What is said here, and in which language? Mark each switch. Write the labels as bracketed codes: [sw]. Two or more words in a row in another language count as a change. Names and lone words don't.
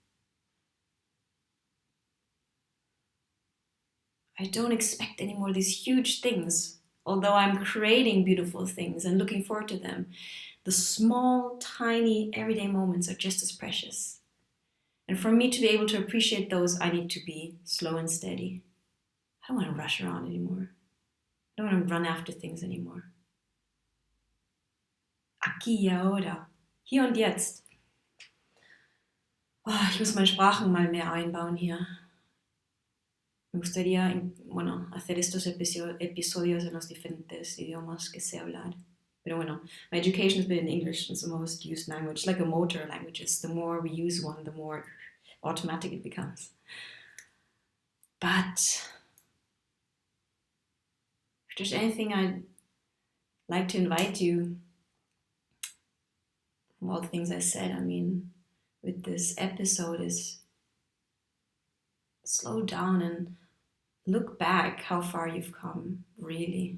[en] I don't expect anymore these huge things, although I'm creating beautiful things and looking forward to them. The small, tiny, everyday moments are just as precious. And for me to be able to appreciate those, I need to be slow and steady. I don't want to rush around anymore. I don't want to run after things anymore. [es] Aquí y ahora. [de] Hier und jetzt. Oh, ich muss meine Sprachen mal mehr einbauen hier. [es] Me gustaría, bueno, hacer estos episodios en los diferentes idiomas que sé hablar. Pero bueno, [en] my education has been in English. It's the most used language, like a motor languages. The more we use one, the more automatic it becomes. But if there's anything I'd like to invite you, from all the things I said, I mean, with this episode is slow down and look back how far you've come, really.